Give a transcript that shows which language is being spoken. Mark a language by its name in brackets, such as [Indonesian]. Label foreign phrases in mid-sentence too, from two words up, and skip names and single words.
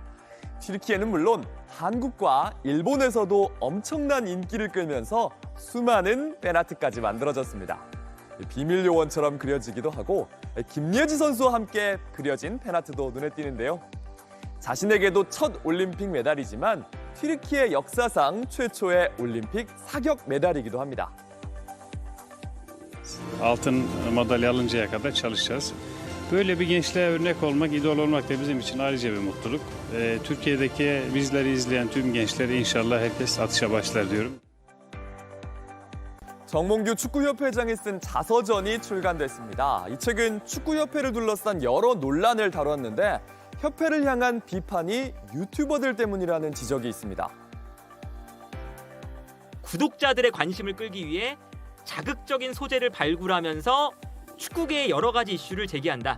[Korean] 튀르키예는 물론 한국과 일본에서도 엄청난 인기를 끌면서 수많은 페나트까지 만들어졌습니다. 비밀 요원처럼 그려지기도 하고 김예지 선수와 함께 그려진 페나트도 눈에 띄는데요. 자신에게도 첫 올림픽 메달이지만 튀르키예 역사상 최초의 올림픽 사격 메달이기도 합니다. [Turkish] Altın madalya alıncaya kadar çalışacağız. Böyle bir gençliğe örnek olmak, idol olmak da bizim için ayrıca bir mutluluk. Türkiye'deki bizleri izleyen tüm gençleri inşallah herkes atışa başlar diyorum. [Korean] 정몽규 축구협회장이 쓴 자서전이 출간됐습니다. 이 책은 축구협회를 둘러싼 여러 논란을 다뤘는데 협회를 향한 비판이 유튜버들 때문이라는 지적이 있습니다. 구독자들의 관심을 끌기 위해 자극적인 소재를 발굴하면서 축구계의 여러 가지 이슈를 제기한다.